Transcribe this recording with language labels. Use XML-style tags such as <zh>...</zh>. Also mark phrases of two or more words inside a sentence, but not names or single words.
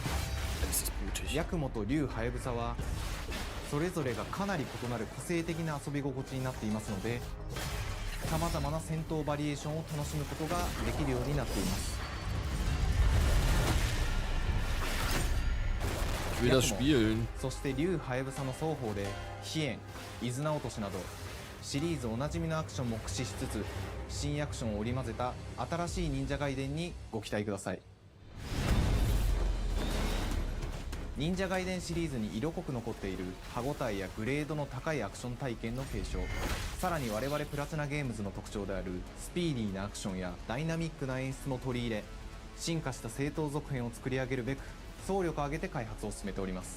<ja>ヤクモと竜はやぶさはそれぞれがかなり異なる個性的な遊び心地になっていますので、さまざまな戦闘バリエーションを楽しむことができるようになっています。</ja> <de>Ich will das spielen.</de> <ja>そして竜はやぶさの双方で飛燕、伊豆名落としなどシリーズおなじみのアクションも駆使しつつ、新アクションを織り交ぜた新しい忍者ガイデンにご期待ください。忍者ガイデンシリーズに色濃く残っている歯ごたえやグレードの高いアクション体験の継承、さらに我々プラチナゲームズの特徴であるスピーディーなアクションやダイナミックな演出も取り入れ、進化した正当続編を作り上げるべく総力を挙げて開発を進めております。</ja>